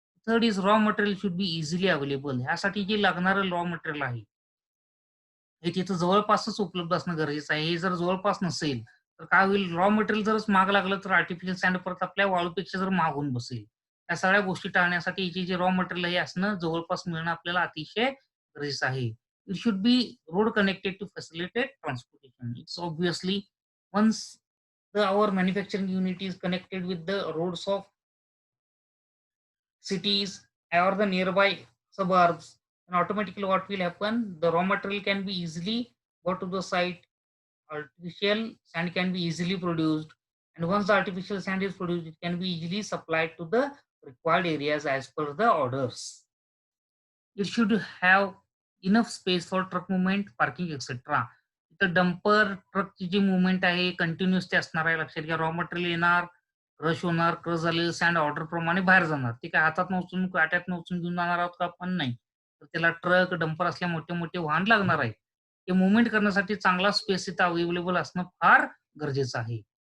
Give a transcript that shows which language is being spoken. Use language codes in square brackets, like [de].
[en] Third is raw material should be easily available. [mr] ह्यासाठी जे लागणारं रॉ मटेरियल आहे हे तिथं जवळपासच उपलब्ध असणं गरजेचं आहे. हे जर जवळपास नसेल, तर काय होईल रॉ मटेरियल जरच महाग लागलं, तर आर्टिफिशियल सँड परत आपल्या वाळूपेक्षा जर महाग होऊन बसेल. या सगळ्या गोष्टी टाळण्यासाठी याची जे रॉ मटेरियल हे असणं जवळपास मिळणं आपल्याला अतिशय गरजेचं आहे. [en] It should be road connected to facilitate transportation. It's obviously once our manufacturing unit is connected with the roads of cities or the nearby suburbs, and automatically what will happen, the raw material can be easily go to the site. Artificial sand can be easily produced, and once the artificial sand is produced it can be easily supplied to the required areas as per the orders. It should have enough space for truck movement, parking, etc. [mr] इथं dumper ट्रकची जी movement आहे continuous ते असणार आहे. लक्षात घ्या, raw material येणार, crush होणार, क्रश झालेलं सँड ऑर्डर प्रमाणे बाहेर जाणार. ते काय हातात उचलून काट्यात उचलून घेऊन जाणार आहोत का आपण? नाही. तर त्याला ट्रक डंपर असल्या मोठे मोठे वाहन लागणार आहे. ते मुवमेंट करण्यासाठी चांगला स्पेस इथं अवेलेबल असणं फार गरजेचं आहे.